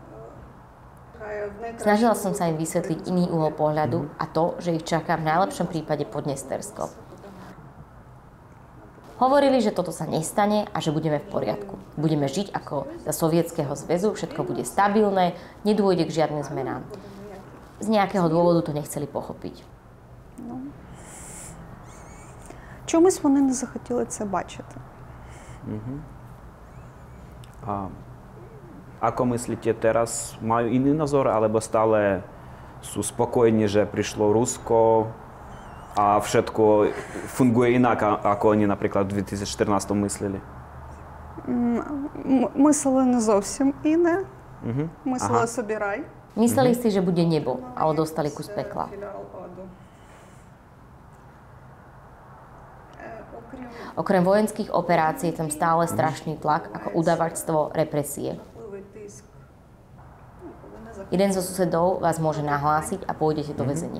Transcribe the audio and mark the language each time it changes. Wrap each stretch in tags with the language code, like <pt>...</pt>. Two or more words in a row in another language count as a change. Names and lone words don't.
<sk>Snažila som sa im vysvetliť iný uhol pohľadu a to, že ich čaká v najlepšom prípade Podnestersko. Hovorili, že toto sa nestane a že budeme v poriadku. Budeme žiť ako za Sovietskeho zväzu, všetko bude stabilné, nedôjde k žiadnym zmenám. Z nejakého dôvodu to nechceli pochopiť.</sk> <uk>Чомусь вони не захотіли це бачити.</uk> <sk>A ako myslíte teraz, majú iný názor, alebo stále sú spokojní, že prišlo Rusko a všetko funguje inak, ako oni napríklad v 2014 mysleli?</sk> <uk>Мислили не зовсім інне. Мислили собі рай.</uk> <sk>Mysleli si, že bude nebo, ale dostali kus pekla. Okrem vojenských operácií je tam stále strašný tlak, ako udavačstvo, represie. Jeden zo susedov vás môže nahlásiť a pôjdete do väzenia.</sk>